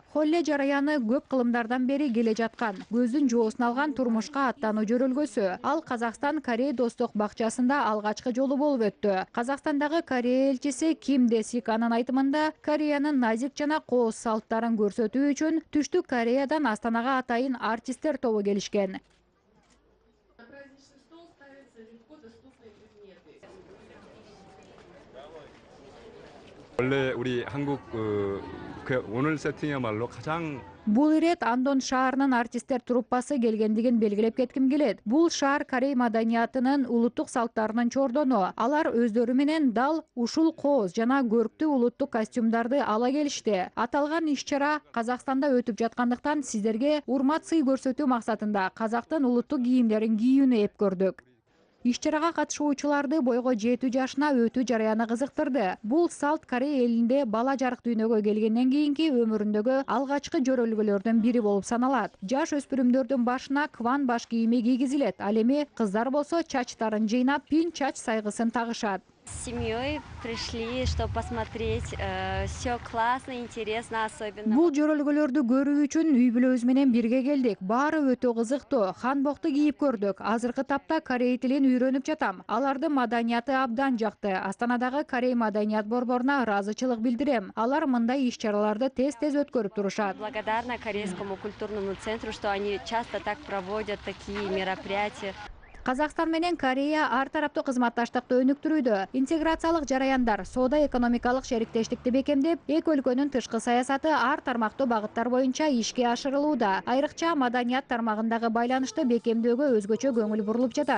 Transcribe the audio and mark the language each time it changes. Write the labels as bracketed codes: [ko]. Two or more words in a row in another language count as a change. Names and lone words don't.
[ky] Холле жараяны көп кылымдардан бери келе жаткан, көздүн жоосун алган турмушка аттануу жөрөлгөсү. Ал Казакстан-Корея достук бакчасында алгачкы жолу болуп өттү. Казакстандагы Корея элчиси Ким Десиканын айтымында, Кореянын назик жана кооз салттарын көрсөтүү үчүн Түштүк Кореядан Астанага атайын артисттер тобу келишкен. [ko] 원래 우리 한국 오늘 세팅이야말로 가장 [ky] Бул ирет Андон шаарынын артисттер труппасы келгендигин белгилеп кетким келет. Бул шаар Корей маданиятынын улуттук салттарынын чордону. Алар өздөрү менен дал ушул кооз жана көрктүү улуттук костюмдарды ала келишти. Аталган иш-чара Казакстанда өтүп жаткандыктан сиздерге урмат сый көрсөтүү максатында казактын улуттук кийимдерин кийүүнү эп көрдүк. Иш-чарага катышуучуларды бойго жетүү жашына өтүү жараяны кызыктырды. Бул салт Корея элинде бала жарык дүйнөгө келгенден кийинки өмүрүндөгү алгачкы жөрөлгөлөрдүн бири болуп саналат. Жаш өспүрүмдөрдүн башына кван баш кийими кийгизилет. Ал эми кыздар болсо чачтарын жыйнап, пин чач сайгысын тагышат. [ru] С семьей пришли, чтобы посмотреть. Все классно, интересно, особенно. [ky] Бул жөрөлгөлөрдү көрүү үчүн үй бүлөбүз менен бирге келдик. Баары өтө кызыктуу. Ханбокту кийип көрдүк. Азыркы тапта корей тилин үйрөнүп жатам. Алардын маданияты абдан жакты. Астанадагы Корей маданият борборуна ыраазычылык билдирем. Алар мындай иш-чараларды тез-тез өткөрүп турушат. [ru] Благодарна Корейскому культурному центру, что они часто так проводят такие мероприятия. [ky] Казакстан менен Корея ар тараптуу кызматташтыкты өнүктүрүүдө. Интеграциялык жараяндар, соода-экономикалык шериктештикти бекемдеп, эки өлкөнүн тышкы саясаты ар тармактуу багыттар боюнча ишке ашырылууда. Айрыкча маданият тармагындагы байланышты бекемдөөгө өзгөчө көңүл бурулуп жатат.